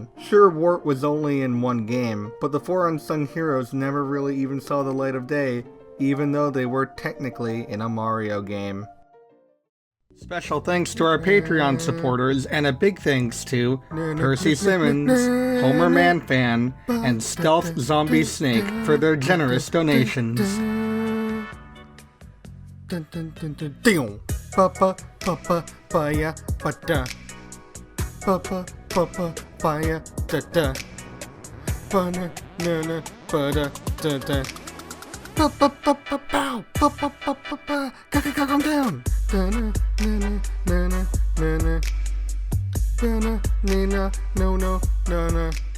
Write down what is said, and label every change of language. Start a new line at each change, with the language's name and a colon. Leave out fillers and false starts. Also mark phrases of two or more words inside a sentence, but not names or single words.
English: Sure, Wart was only in one game, but the 4 unsung heroes never really even saw the light of day, even though they were technically in a Mario game. Special thanks to our Patreon supporters, and a big thanks to Percy Simmons, Homer Manfan, and Stealth Zombie Snake for their generous donations. Papa, papa, paya, pata. Papa, papa, paya, tata. Pana, nana, pada, tata. Papa, papa, pow, papa, papa, pa. Calm down. Nana, nana, nana, nana. Nana, nina, no, no, nana.